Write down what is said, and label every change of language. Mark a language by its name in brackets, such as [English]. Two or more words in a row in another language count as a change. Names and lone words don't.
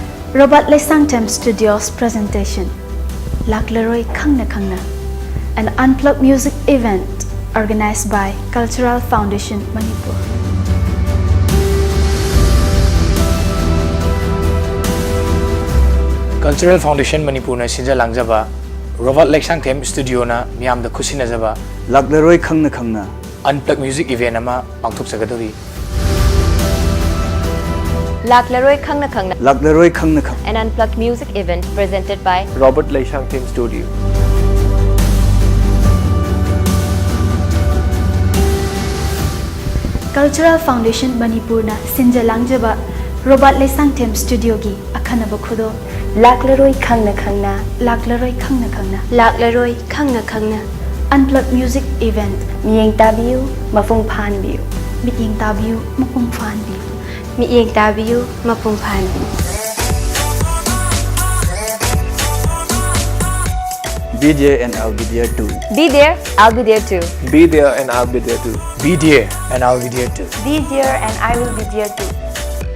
[English] Robot Lesangtem Studios presentation Laklaroi Khangna Khangna, an unplugged music event organized by Cultural Foundation Manipur. [Manipuri] Cultural Foundation Manipur na sinja langjaba Robot Lesangtem Studio na miyam da khusina jaba Laklaroi Khangna Khangna [English] unplugged music event [Manipuri] ama pangthok sagadori. [English] Laklaroi Khangna Khangna, Laklaroi Khangna Khangna, an unplugged music event presented by Robert Lesangtem Studio. [Manipuri] Cultural Foundation Manipur na sinja langjaba Robot Lesangtem Studio gi akhanaba khudo Laklaroi Khangna Khangna, Laklaroi Khangna Khangna Laklaroi Khangna Khangna, [English] unplugged music event [Manipuri] Miyeng Tabiu, Mafung Phanbiu, Mityeng Tabiu Mapung Phanbi. Miyeng Tabiu, Mapung Phanbi. [English] be there and I'll be there too. Be there, I'll be there too. Be there and I'll be there too. Be there and I'll be there too. Be there and I will be there too.